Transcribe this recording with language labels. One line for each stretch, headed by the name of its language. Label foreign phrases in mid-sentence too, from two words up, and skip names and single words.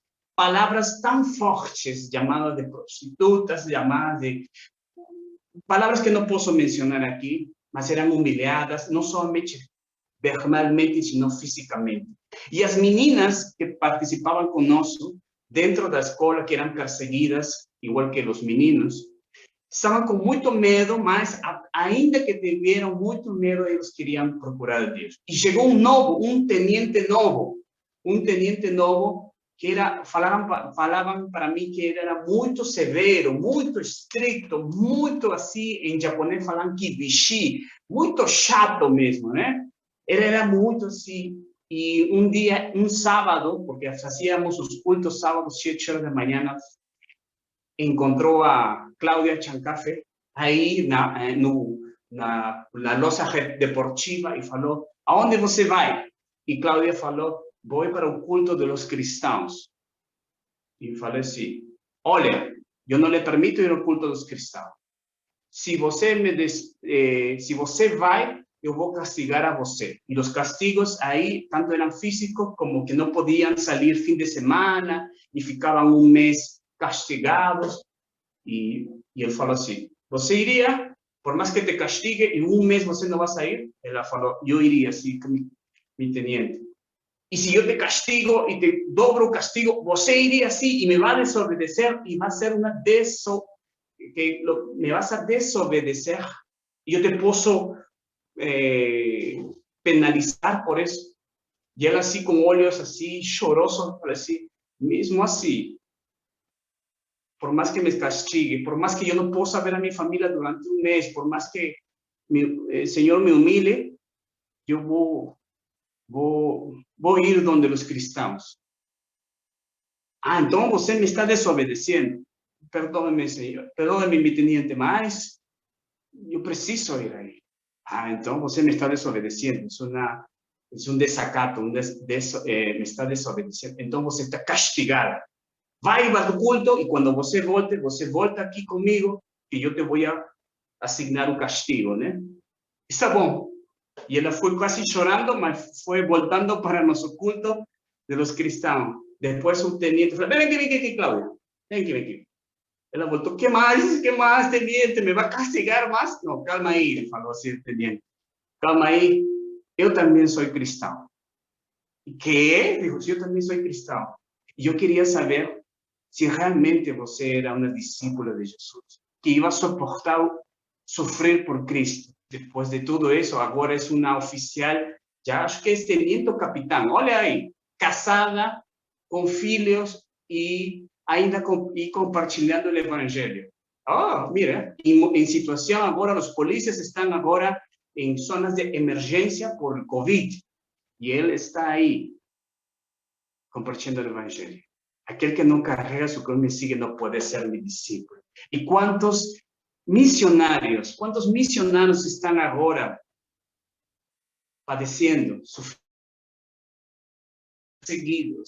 Spanish: Palabras tan fuertes, llamadas de prostitutas, llamadas de palabras que no puedo mencionar aquí, mas eran humilladas, no solamente verbalmente, sino físicamente. Y las meninas que participaban con nosotros dentro de la escuela, que eran perseguidas, igual que los meninos, estaban con mucho miedo,
Portuguese: mas ainda
Spanish: que tuvieron mucho miedo, ellos querían procurar a Dios. Y llegó un teniente novo, que era, falaban para mí que era muy severo, muy estricto, muy así, en japonés falan kibishi, muy
Portuguese: chato mesmo,
Spanish: ¿no? Era muy así. Y un día, un sábado, porque hacíamos los cultos sábados, 7 horas de mañana,
Portuguese: encontrou a Cláudia Chancafe aí na loja deportiva e falou: aonde você vai? E Cláudia falou: vou para o culto
Spanish: de los
Portuguese: cristãos. E falei assim: olha, eu não lhe permito ir ao culto dos cristãos. Se você vai, eu vou castigar a você. E os castigos aí, tanto eram físicos como que não podiam sair fim de semana e ficavam um mês castigados. E ele falou assim: você iria, por mais que te castigue, em um mês você não vai sair? Ela falou: eu iria, sim, mi teniente. E se eu te castigo e te dobro o castigo, você iria sim e me vai desobedecer e vai ser uma
Spanish: me vas a desobedecer
Portuguese: e eu te posso penalizar por isso. E ela assim, com olhos assim, chorosos, falou assim: mesmo assim,
Spanish: por más que me castigue, por más que yo no pueda ver a mi familia durante un mes, por más que el Señor me humille, yo voy a ir donde los cristianos. Ah, entonces usted me está desobedeciendo. Perdóneme, Señor, perdóneme, mi teniente, mas yo preciso ir ahí. Ah, entonces usted me está desobedeciendo. Es un desacato, me está desobedeciendo. Entonces usted está castigada.
Portuguese: Vai para tu culto e quando você volta aqui comigo e eu te vou asignar o castigo, né? Está bom. E ela foi quase chorando, mas foi voltando para nosso culto
Spanish: de los
Portuguese: cristãos. Depois o teniente falou: vem aqui, Cláudia. Vem aqui. Ela voltou: que mais, teniente? Me vai castigar mais? Não, calma aí, ele falou assim, teniente. Calma aí, eu também sou cristão. E que? Digo, eu também sou cristão. E eu queria saber se realmente você era uma discípula de Jesus, que
Spanish: iba a soportar
Portuguese: sofrer por Cristo. Depois de tudo isso, agora é uma oficial, já acho que é teniente ou capitão. Olha aí, casada, com filhos e ainda compartilhando o evangelho. Oh, mira, em situação agora, os polícias estão agora
Spanish: en zonas de emergencia por el COVID. Y él está ahí compartiendo el evangelio. Aquel que no carrega su cruz me sigue no puede ser mi discípulo. ¿Y cuántos misionarios están ahora padeciendo, seguidos?